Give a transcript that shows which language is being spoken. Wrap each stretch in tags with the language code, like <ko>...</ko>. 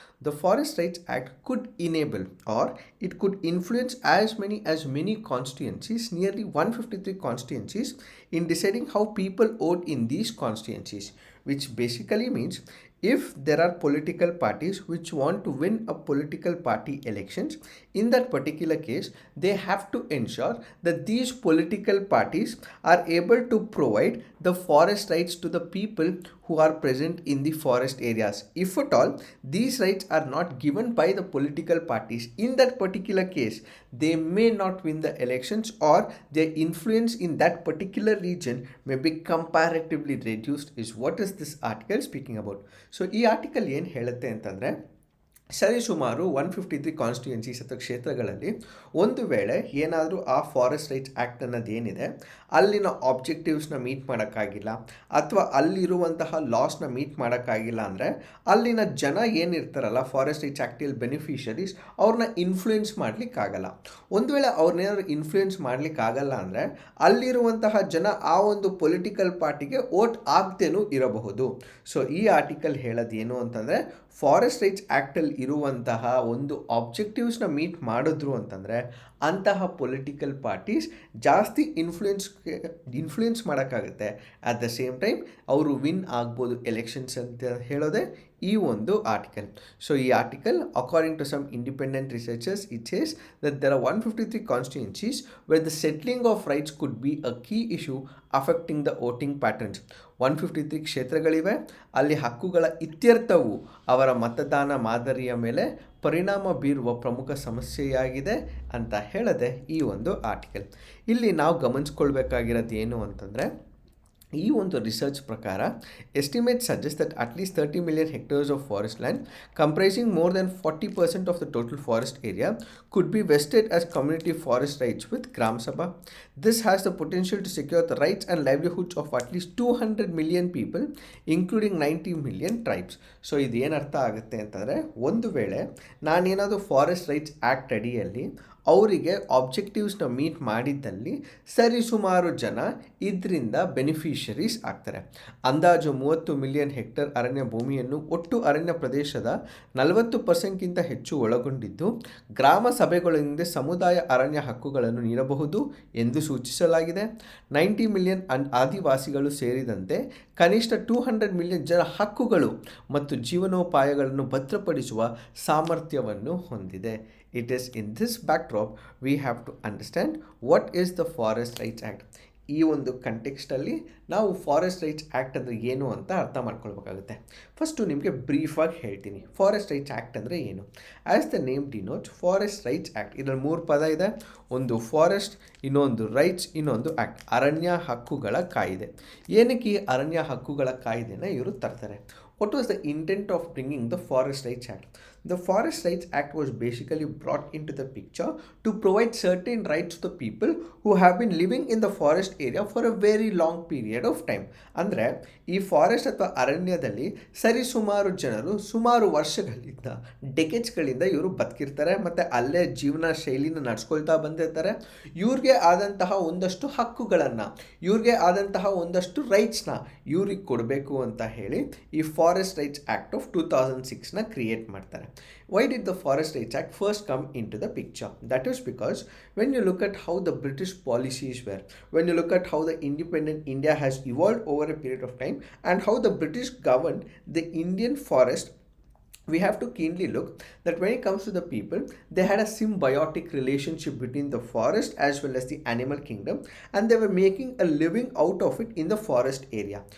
<en>The Forest Rights Act could enable or it could influence as many constituencies, nearly 153 constituencies, in deciding how people vote in these constituencies, which basically means if there are political parties which want to win a political party elections, in that particular case they have to ensure that these political parties are able to provide the forest rights to the people who are present in the forest areas. If at all these rights are not given by the political parties, in that particular case they may not win the elections, or their influence in that particular region may be comparatively reduced, is what is this article speaking about.</en> <kn>So ಈ article ಏನು ಹೇಳುತ್ತೆ ಅಂತಂದರೆ, ಸರಿಸುಮಾರು 153 constituencies ಅಥವಾ ಕ್ಷೇತ್ರಗಳಲ್ಲಿ ಒಂದು ವೇಳೆ ಏನಾದರೂ ಆ ಫಾರೆಸ್ಟ್ ರೈಟ್ಸ್ ಆ್ಯಕ್ಟ್ ಅನ್ನೋದು ಏನಿದೆ ಅಲ್ಲಿನ ಆಬ್ಜೆಕ್ಟಿವ್ಸ್ನ ಮೀಟ್ ಮಾಡೋಕ್ಕಾಗಿಲ್ಲ ಅಥವಾ ಅಲ್ಲಿರುವಂತಹ ಲಾಸ್ನ ಮೀಟ್ ಮಾಡೋಕ್ಕಾಗಿಲ್ಲ ಅಂದರೆ ಅಲ್ಲಿನ ಜನ ಏನಿರ್ತಾರಲ್ಲ ಫಾರೆಸ್ಟ್ ರೈಟ್ಸ್ ಆ್ಯಕ್ಟಲ್ಲಿ ಬೆನಿಫಿಷರೀಸ್, ಅವ್ರನ್ನ ಇನ್ಫ್ಲೂಯೆನ್ಸ್ ಮಾಡಲಿಕ್ಕಾಗಲ್ಲ. ಒಂದು ವೇಳೆ ಅವ್ರನ್ನೇನಾದ್ರು ಇನ್ಫ್ಲೂಯೆನ್ಸ್ ಮಾಡಲಿಕ್ಕಾಗಲ್ಲ ಅಂದರೆ ಅಲ್ಲಿರುವಂತಹ ಜನ ಆ ಒಂದು ಪೊಲಿಟಿಕಲ್ ಪಾರ್ಟಿಗೆ ವೋಟ್ ಆಗದೇನೂ ಇರಬಹುದು. ಸೊ ಈ ಆರ್ಟಿಕಲ್ ಹೇಳೋದು ಏನು ಅಂತಂದರೆ, ಫಾರೆಸ್ಟ್ ರೈಟ್ಸ್ ಆ್ಯಕ್ಟಲ್ಲಿ ಇರುವಂತಹ ಒಂದು ಆಬ್ಜೆಕ್ಟಿವ್ಸ್ನ ಮೀಟ್ ಮಾಡಿದ್ರು ಅಂತಂದರೆ ಅಂತಹ ಪೊಲಿಟಿಕಲ್ ಪಾರ್ಟೀಸ್ ಜಾಸ್ತಿ ಇನ್ಫ್ಲೂಯೆನ್ಸ್ ಮಾಡೋಕ್ಕಾಗುತ್ತೆ.</kn> <en>at the same time</en> <kn>ಅವರು ವಿನ್ ಆಗ್ಬೋದು ಎಲೆಕ್ಷನ್ಸ್ ಅಂತ ಹೇಳೋದೇ ಈ ಒಂದು ಆರ್ಟಿಕಲ್.</kn> <en>So ಈ article, according to some independent researchers, it says that there are 153 constituencies where the settling of rights could be a key issue affecting the voting patterns.</en> <kn>153 ಕ್ಷೇತ್ರಗಳಿವೆ, ಅಲ್ಲಿ ಹಕ್ಕುಗಳ ಇತ್ಯರ್ಥವು ಅವರ ಮತದಾನ ಮಾದರಿಯ ಮೇಲೆ ಪರಿಣಾಮ ಬೀರುವ ಪ್ರಮುಖ ಸಮಸ್ಯೆಯಾಗಿದೆ ಅಂತ ಹೇಳದೆ ಈ ಒಂದು ಆರ್ಟಿಕಲ್. ಇಲ್ಲಿ ನಾವು ಗಮನಿಸ್ಕೊಳ್ಬೇಕಾಗಿರೋದು ಏನು ಅಂತಂದರೆ, ಈ ಒಂದು ರಿಸರ್ಚ್ ಪ್ರಕಾರ</kn> <en>Estimate suggest that at least 30 million hectares of forest land comprising more than 40% of the total forest area could be vested as community forest rights with Gram Sabha. This has the potential to secure the rights and livelihoods of at least 200 million people, including 90 million tribes.</en> <kn>So ಇದು ಏನು ಅರ್ಥ ಆಗುತ್ತೆ ಅಂತಂದರೆ, ಒಂದು ವೇಳೆ ನಾನೇನಾದರೂ forest rights act ಅಡಿಯಲ್ಲಿ ಅವರಿಗೆ ಆಬ್ಜೆಕ್ಟಿವ್ಸ್ನ ಮೀಟ್ ಮಾಡಿದ್ದಲ್ಲಿ ಸರಿಸುಮಾರು ಜನ ಇದರಿಂದ ಬೆನಿಫಿಷರೀಸ್ ಆಗ್ತಾರೆ. ಅಂದಾಜು 30 ಮಿಲಿಯನ್ ಹೆಕ್ಟರ್ ಅರಣ್ಯ ಭೂಮಿಯನ್ನು ಒಟ್ಟು ಅರಣ್ಯ ಪ್ರದೇಶದ 40%ಗಿಂತ ಹೆಚ್ಚು ಒಳಗೊಂಡಿದ್ದು ಗ್ರಾಮ ಸಭೆಗಳಿಂದ ಸಮುದಾಯ ಅರಣ್ಯ ಹಕ್ಕುಗಳನ್ನು ನೀಡಬಹುದು ಎಂದು ಸೂಚಿಸಲಾಗಿದೆ. 90 ಮಿಲಿಯನ್ ಆದಿವಾಸಿಗಳು ಸೇರಿದಂತೆ ಕನಿಷ್ಠ 200 ಮಿಲಿಯನ್ ಜನ ಹಕ್ಕುಗಳು ಮತ್ತು ಜೀವನೋಪಾಯಗಳನ್ನು ಭದ್ರಪಡಿಸುವ ಸಾಮರ್ಥ್ಯವನ್ನು ಹೊಂದಿದೆ.</kn> <en>It is in this backdrop we have to understand what is the Forest Rights Act.</en> <kn>ಈ ಒಂದು ಕಂಟೆಕ್ಸ್ಟಲ್ಲಿ ನಾವು ಫಾರೆಸ್ಟ್ ರೈಟ್ಸ್ ಆ್ಯಕ್ಟ್ ಅಂದರೆ ಏನು ಅಂತ ಅರ್ಥ ಮಾಡ್ಕೊಳ್ಬೇಕಾಗುತ್ತೆ. ಫಸ್ಟು ನಿಮಗೆ ಬ್ರೀಫಾಗಿ ಹೇಳ್ತೀನಿ, ಫಾರೆಸ್ಟ್ ರೈಟ್ಸ್ ಆ್ಯಕ್ಟ್ ಅಂದರೆ ಏನು.</kn> <en>as the name denotes,</en> <kn>forest rights act, ಇದರಲ್ಲಿ 3 ಪದ ಇದೆ. ಒಂದು ಫಾರೆಸ್ಟ್, ಇನ್ನೊಂದು ರೈಟ್ಸ್, ಇನ್ನೊಂದು ಆ್ಯಕ್ಟ್, ಅರಣ್ಯ ಹಕ್ಕುಗಳ ಕಾಯ್ದೆ. ಏನಕ್ಕೆ ಈ ಅರಣ್ಯ ಹಕ್ಕುಗಳ ಕಾಯ್ದೆನ ಇವರು ತರ್ತಾರೆ?</kn> <en>What was the intent of bringing the Forest Rights Act? The Forest Rights Act was basically brought into the picture to provide certain rights to the people who have been living in the forest area for a very long period of time.</en> <kn>ಅಂದರೆ ಈ forest ಅಥವಾ ಅರಣ್ಯದಲ್ಲಿ ಸರಿಸುಮಾರು ಜನರು ಸುಮಾರು ವರ್ಷಗಳಿಂದ, ಡೆಕೆಡ್ಸ್ಗಳಿಂದ ಇವರು ಬದುಕಿರ್ತಾರೆ ಮತ್ತು ಅಲ್ಲೇ ಜೀವನ ಶೈಲಿನ ನಡ್ಸ್ಕೊಳ್ತಾ ಬಂದಿರ್ತಾರೆ. ಇವ್ರಿಗೆ ಆದಂತಹ ಒಂದಷ್ಟು ಹಕ್ಕುಗಳನ್ನು, ಇವ್ರಿಗೆ ಆದಂತಹ ಒಂದಷ್ಟು ರೈಟ್ಸ್ನ ಇವ್ರಿಗೆ ಕೊಡಬೇಕು ಅಂತ ಹೇಳಿ ಈ forest rights act of 2006ನ create ಮಾಡ್ತಾರೆ.</kn> <en>Why did the Forest Rights Act first come into the picture? That is because when you look at how the British policies were, when you look at how the independent India has evolved over a period of time and how the British governed the Indian forest we have to keenly look that when it comes to the people, they had a symbiotic relationship between the forest as well as the animal kingdom, and they were making a living out of it in the forest area.</en>